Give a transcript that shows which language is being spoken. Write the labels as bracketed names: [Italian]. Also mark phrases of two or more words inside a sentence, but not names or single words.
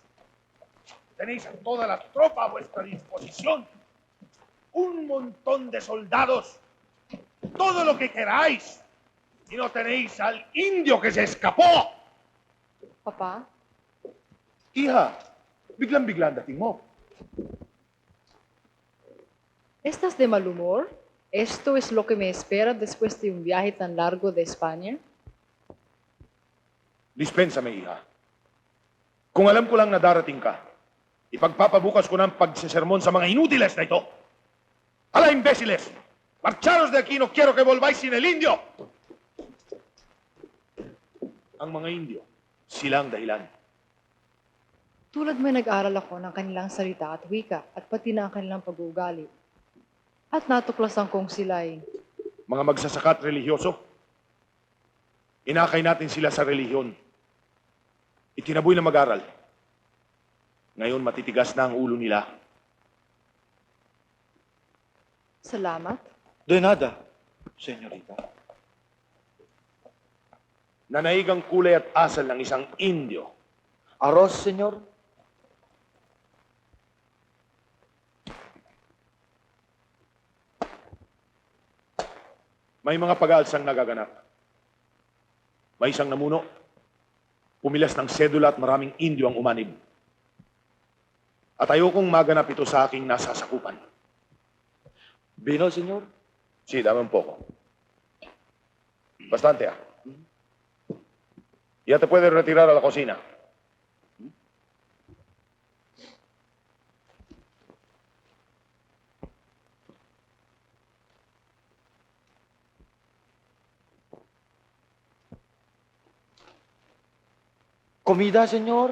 [Spanish] Tenéis a toda la tropa a vuestra disposición. Un montón de soldados. Todo lo que queráis. Y no tenéis al indio que se escapó. Papa, Hija, [Filipino] biglang-bigla ang dating mo. [Spanish] ¿Estás de mal humor? ¿Esto es lo que me espera después de un viaje tan largo de España? Dispensame, hija. [Filipino] Kung alam ko lang na darating ka, ipagpapabukas ko ng pagsesermon sa mga inútiles na ito. [Spanish] ¡Hala, imbéciles! ¡Marcharos de aquí! ¡No quiero que volváis sin el indio! [Filipino] Ang mga indio, sila ang dahilan. Tulad may nag-aral ako ng kanilang salita at wika at pati na ang kanilang pag-uugali. At natuklasan kong sila'y Mga magsasaka at religyoso, inakay natin sila sa relihiyon. Itinaboy na mag-aral. Ngayon matitigas na ang ulo nila. salamat. [Spanish] De nada, senyorita. [Filipino] Nanaig ang kulay at asal ng isang indio. [Spanish] Arroz, senyor? [Filipino] May mga pag-aalsang nagaganap. May isang namuno, pumilas ng sedula at maraming indio ang umanib. At ayokong maganap ito sa aking nasasakupan. [Spanish] Vino, senyor? Sí, dame un poco. Bastante, ah. Ya te puedes retirar a la cocina. Comida, senyor?